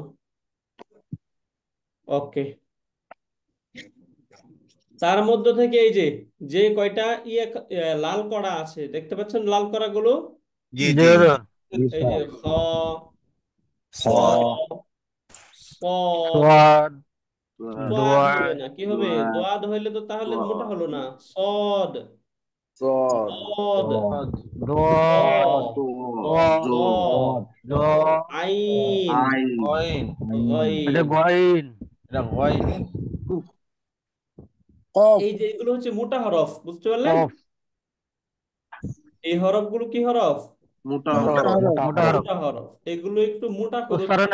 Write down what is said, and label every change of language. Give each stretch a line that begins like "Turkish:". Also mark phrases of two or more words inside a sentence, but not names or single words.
Bangla: ওকে, তার মধ্য থেকে এই যে যে কয়টা লাল করা আছে, দেখতে পাচ্ছেন লাল করা গুলো? জি জি হুজুর। এই যে খ, ছ, ছ, সোয়াদ। দোয়াদ দোয়ার। হবে না, কি হবে? দোয়াদ হইলে তো তাহলে মোটা হলো না। সদ, সদ, সদ, দ, দোয়াদ। দ, দ, দ। আইন, আইন, গইন। গইন। এটা গইন। এটা গইন। কফ। এই যে এগুলো হচ্ছে মোটা হরফ, বুঝতে পারলেন? কফ। এই হরফগুলো কি হরফ? মোটা মোটা হরফ। মোটা হরফ। মোটা হরফ। এগুলো একটু মোটা করে উচ্চারণ